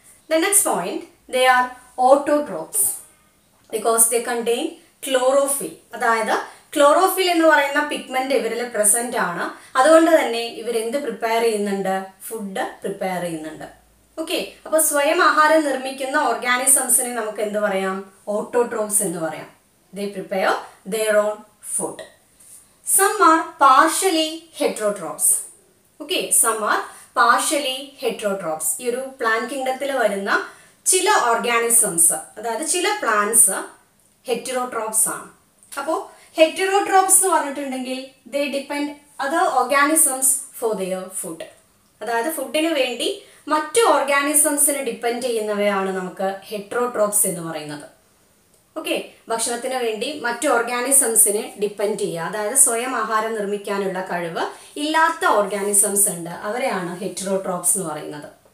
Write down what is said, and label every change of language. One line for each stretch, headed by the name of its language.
English: The next point, they are autotrophs because they contain chlorophyll.
Malayalam: അതായത് chlorophyll എന്ന് പറയുന്ന pigment ഇവരിൽ പ്രസന്റ് ആണ്. അതുകൊണ്ട് തന്നെ ഇവരെന്ത് പ്രിപ്പയർ ചെയ്യുന്നുണ്ട്? ഫുഡ് പ്രിപ്പയർ ചെയ്യുന്നുണ്ട്. ഓക്കെ, അപ്പോൾ സ്വയം ആഹാരം നിർമ്മിക്കുന്ന ഓർഗാനിസംസിനെ നമുക്ക് എന്ത് പറയാം? ഓട്ടോട്രോപ്സ് എന്ന് പറയാം.
English: They prepare their own food. Some are partially heterotrophs. Okay, some are partially heterotrophs.
Malayalam: ഈ ഒരു പ്ലാന്റ് കിങ്ഡത്തിൽ വരുന്ന ചില ഓർഗാനിസംസ്, അതായത് ചില പ്ലാന്റ്സ് ഹെറ്ററോട്രോപ്സ് ആണ്. അപ്പോൾ ഹെറ്ററോട്രോപ്സ് എന്ന് പറഞ്ഞിട്ടുണ്ടെങ്കിൽ
English: they depend other organisms for their food.
Malayalam: അതായത് ഫുഡിന് വേണ്ടി മറ്റു ഓർഗാനിസംസിനെ ഡിപ്പെൻഡ് ചെയ്യുന്നവയാണ് നമുക്ക് ഹെറ്ററോട്രോപ്സ് എന്ന് പറയുന്നത്. ഓക്കെ, ഭക്ഷണത്തിന് വേണ്ടി മറ്റു ഓർഗാനിസംസിനെ ഡിപ്പെൻഡ് ചെയ്യുക, അതായത് സ്വയം ആഹാരം നിർമ്മിക്കാനുള്ള കഴിവ് ഇല്ലാത്ത ഓർഗാനിസംസ് ഉണ്ട്, അവരെയാണ് ഹെറ്ററോട്രോപ്സ് എന്ന് പറയുന്നത്.